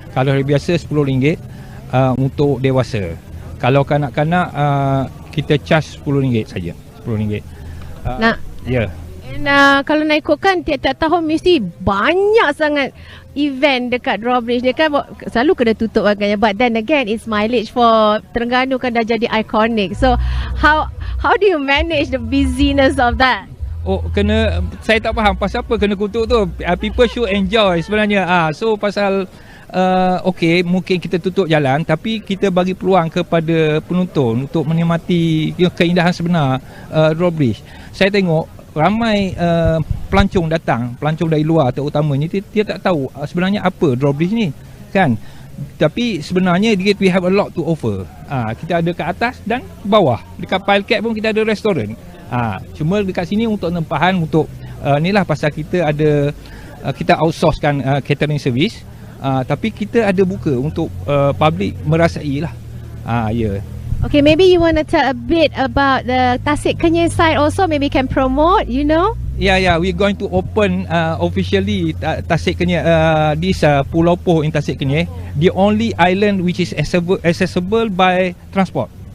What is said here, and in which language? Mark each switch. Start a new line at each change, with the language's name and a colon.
Malay: Kalau hari biasa RM10 untuk dewasa. Kalau kanak-kanak, kita charge RM10 saja. RM10. Ya. And kalau nak ikutkan tiap-tiap tahun mesti banyak sangat event dekat Drawbridge. Dia kan selalu kena tutup agaknya.
English: But then again, it's mileage for Terengganu
Malay: kan dah jadi iconic.
English: So how do you manage the busyness of that?
Malay: Oh, saya tak faham pasal apa kena kutuk tu.
English: People should enjoy
Malay: sebenarnya. So pasal okay, mungkin kita tutup jalan, tapi kita bagi peluang kepada penonton untuk menikmati keindahan sebenar Drawbridge. Saya tengok ramai pelancong datang, pelancong dari luar terutamanya, dia tak tahu sebenarnya apa Drawbridge ni kan. Tapi sebenarnya
English: we have a lot to offer.
Malay: Kita ada kat atas dan bawah. Dekat Pile Cap pun kita ada restoran. Cuma dekat sini untuk tempahan, untuk inilah pasal kita ada kita outsourcekan catering service. Tapi kita ada buka untuk public merasai lah. Ya.
English: Okay, maybe you want to tell a bit about the Tasik Kenyir side also. Maybe can promote, you know? Yeah, we're going to open officially Tasik Kenyir, this Pulau Poh in Tasik Kenyir, the only island which is accessible by transport.